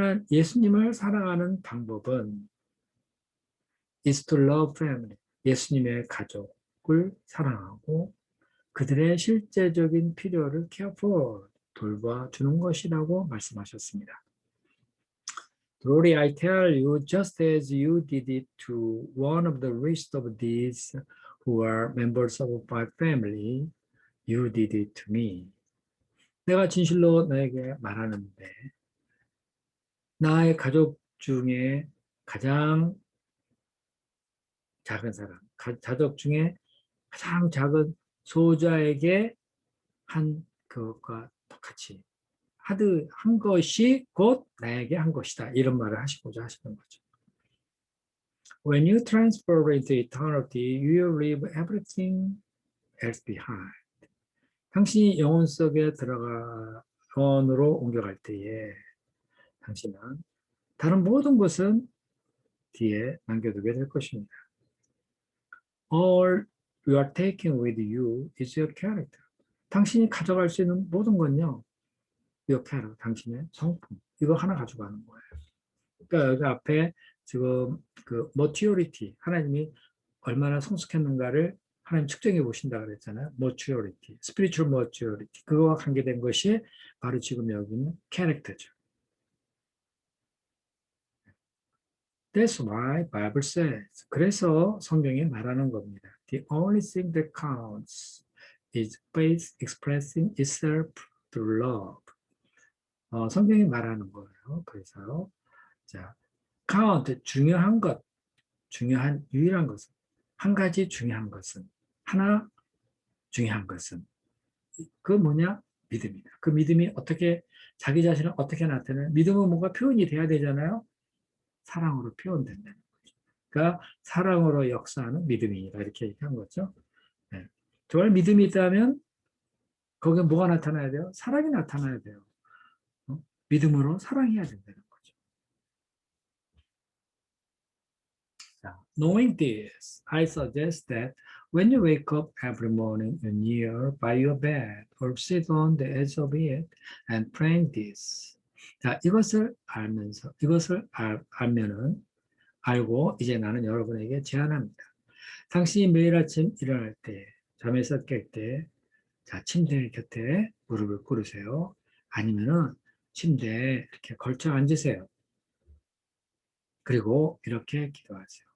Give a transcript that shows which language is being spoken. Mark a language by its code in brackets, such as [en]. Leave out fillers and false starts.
[ko] 예수님을 사랑하는 방법은 [en] is to love family. [ko] 예수님의 가족을 사랑하고 그들의 실제적인 필요를 care for, 돌봐주는 것이라고 말씀하셨습니다. [en] Truly I tell you, just as you did it to one of the least of these who are members of my family, you did it to me. [ko] 내가 진실로 너에게 말하는데 나의 가족 중에 가장 작은 사람, 가족 중에 가장 작은 소자에게 한 그것과 똑같이 한 것이 곧 나에게 한 것이다. 이런 말을 하시고자 하시는 거죠. [en] When you transfer into eternity, you will leave everything else behind. [ko] 당신이 영혼 속에 영혼으로 옮겨갈 때에 당신은 다른 모든 것은 뒤에 남겨두게 될 것입니다. [en] All you are taking with you is your character. [ko] 당신이 가져갈 수 있는 모든 건요, [en] your character, [ko] 당신의 성품. 이거 하나 가져가는 거예요. 그러니까 여기 앞에 지금 그 maturity, 하나님이 얼마나 성숙했는가를 하나님 측정해 보신다 그랬잖아요. [en] maturity, spiritual maturity. [ko] 그거와 관계된 것이 바로 지금 여기는 character죠. [en] That's why Bible says. [ko] 그래서 성경이 말하는 겁니다. [en] The only thing that counts is faith expressing itself through love. [ko] 성경이 말하는 거예요. 그래서 자, count 중요한 것, 유일한 것은 한 가지 중요한 것은 하나 중요한 것은 그 뭐냐? 믿음이다. 그 믿음이 어떻게 자기 자신을 어떻게 나타내는? 믿음은 뭔가 표현이 돼야 되잖아요. 사랑으로 표현된다는 거죠. 그러니까 사랑으로 역사하는 믿음이다. 이렇게 얘기한 거죠. 네. 정말 믿음이 있다면 거기에 뭐가 나타나야 돼요? 사랑이 나타나야 돼요. 어? 믿음으로 사랑해야 된다는 거죠. [en] 자, knowing this, I suggest that when you wake up every morning and kneel by your bed or sit on the edge of it and praying this. [ko] 자, 이것을 알면서, 알면은, 알고 이제 나는 여러분에게 제안합니다. 당신이 매일 아침 일어날 때, 잠에서 깰 때, 자, 침대 곁에 무릎을 꿇으세요. 아니면은 침대에 이렇게 걸쳐 앉으세요. 그리고 이렇게 기도하세요.